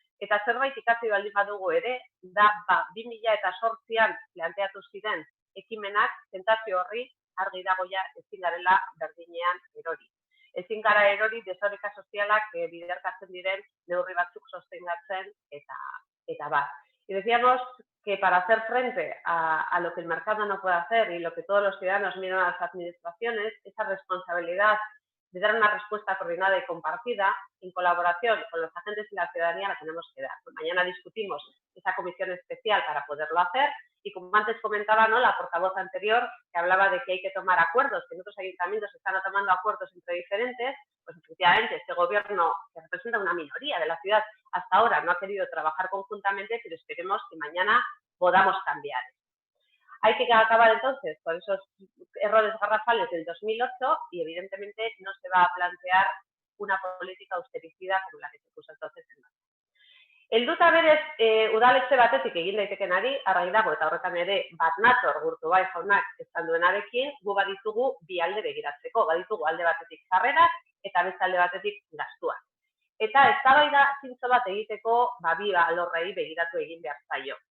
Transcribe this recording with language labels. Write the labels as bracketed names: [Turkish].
[Basque] Eta zerbait ikasi baldin badugu ere, da 2008an planteatu ziren ekimenak tentazio horri argi dago ja ezin garela berdinean erori. Ezin gara erori desoreka sozialak biderkatzen diren neurri batzuk sostengatzen eta bat. [Spanish] Y decíamos que para hacer frente a lo que el mercado no puede hacer y lo que todos los ciudadanos miran a las administraciones, esa responsabilidad de dar una respuesta coordinada y compartida, en colaboración con los agentes y la ciudadanía, la tenemos que dar. Mañana discutimos esa comisión especial para poderlo hacer y como antes comentaba, ¿no?, la portavoz anterior que hablaba de que hay que tomar acuerdos, que en otros ayuntamientos se están tomando acuerdos entre diferentes, pues efectivamente este gobierno que representa una minoría de la ciudad hasta ahora no ha querido trabajar conjuntamente, pero esperemos que mañana podamos cambiar. Hay que acabar entonces con esos errores garrafales del 2008 y evidentemente no se va a plantear una política austericida como la que se puso entonces en marcha. [Basque] Helduta berez udaletxe batetik egin daitekenari argi dago eta horretan ere bat nator Gurtubay jaunak esan duenarekin, gu baditugu bi alde begiratzeko, baditugu alde batetik sarrerak eta beste alde batetik gastuak. Eta eztabaida zintzo bat egiteko bi alorrei begiratu egin behar zaio.